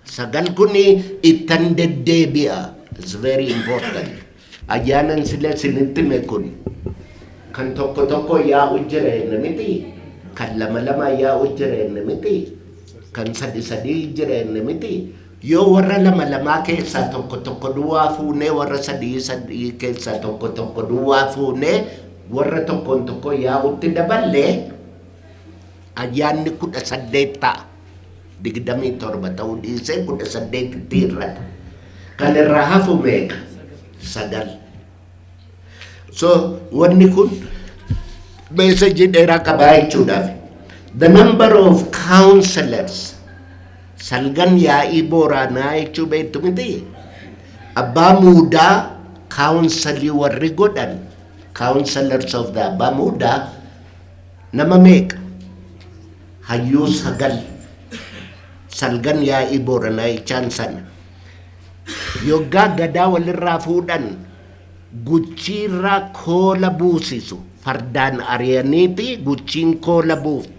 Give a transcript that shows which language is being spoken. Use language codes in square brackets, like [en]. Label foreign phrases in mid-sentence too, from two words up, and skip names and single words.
[om] Sagal kuni ittan deddeebi'a. [en] It's very important. [om] Ayyaanan sila sinitti mekun. Kan tokko yaa'u jireenya miti. Kan lama yaa'u jireenya miti. Kan sadi jireenya miti. Yoo warra lama keessaa tokko duwwaa fuunee warra sadii keessaa tokko duwwaa fuunee warra tokko yaa'utti daballee ayyaanni 18 ta'a. 27 ta'uu dhiisee 18 irratti. Kan irraa hafu meeqa? 9. So wanni kun meesajii dheeraa qabaa jechuudhaaf. [en] The number of counselors [om] salgan yaa'ii booraanaa jechuu beektu miti. Abbaa muudaa counselii warri godhan [en] counselors of the [om] abbaa muudaa nama meeqa? Hayyuu 9. Salgan yaa'ii booranaa jechaan sana. Yoggaa gadaa walirraa fuudhan guchiirraa koola buusisu fardaan ari'aniiti guchiin koola buufti.